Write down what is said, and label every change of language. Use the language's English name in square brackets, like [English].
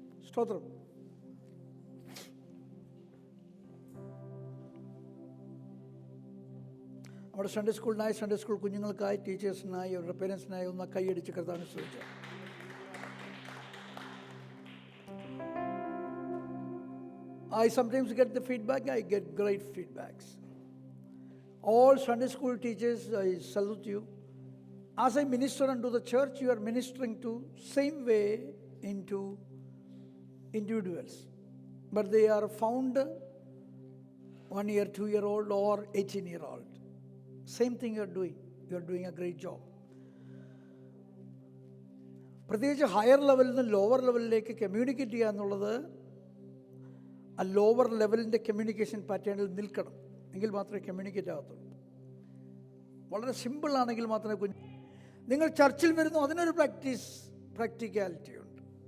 [Malayalam] സ്തോത്രം. നമ്മുടെ Sunday സ്കൂളിനായി, Sunday school കുഞ്ഞുങ്ങൾക്കായി, ടീച്ചേഴ്സിനായി, അവരുടെ പേരൻസിനായി ഒന്ന് കൈയടിച്ച് കർത്താവിനെ സ്തുതിക്കാം. [English] I sometimes get the feedback. I get great feedbacks. All Sunday school teachers, I salute you. As I minister unto the church, you are ministering to same way into individuals. But they are found 1 year, 2-year-old or 18-year-old. Same thing you are doing. You are doing a great job. [Malayalam] പ്രത്യേകിച്ച് higher ലെവലിൽ നിന്ന് lower ലെവലിലേക്ക് communicate ചെയ്യുക എന്നുള്ളത് ആ lower ലെവലിൻ്റെ communication പാറ്റേണിൽ നിൽക്കണം. എങ്കിൽ മാത്രമേ കമ്മ്യൂണിക്കേറ്റ് ആകത്തുള്ളൂ. വളരെ സിമ്പിളാണെങ്കിൽ മാത്രമേ നിങ്ങൾ ചർച്ചിൽ വരുന്നു, അതിനൊരു പ്രാക്ടിക്കാലിറ്റി ഉണ്ട്.